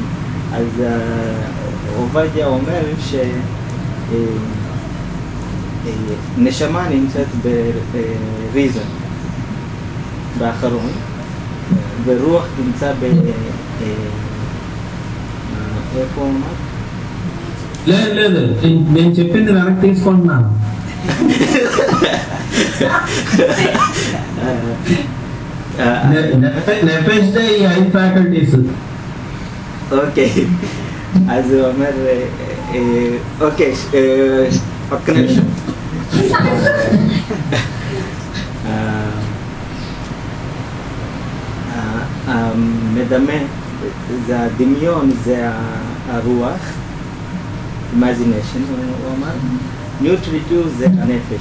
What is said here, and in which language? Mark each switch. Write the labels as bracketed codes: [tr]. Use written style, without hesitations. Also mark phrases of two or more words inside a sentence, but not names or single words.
[he] אז עובדיה אומר נשמה נמצאת בריזן, באחרון, ורוח נמצא איפה הוא אמר? [te] లేదు నేను చెప్పింది వెనక్కి తీసుకుంటున్నాను. నెఫెష్ డే ఈ 5 ఫ్యాకల్టీస్. ఓకే, [he] אז הוא אומר, אוקיי, רק נשם. המדמה, זה הדמיון, זה הרוח, imagination, הוא אמר, ניוטריטו זה הנפש.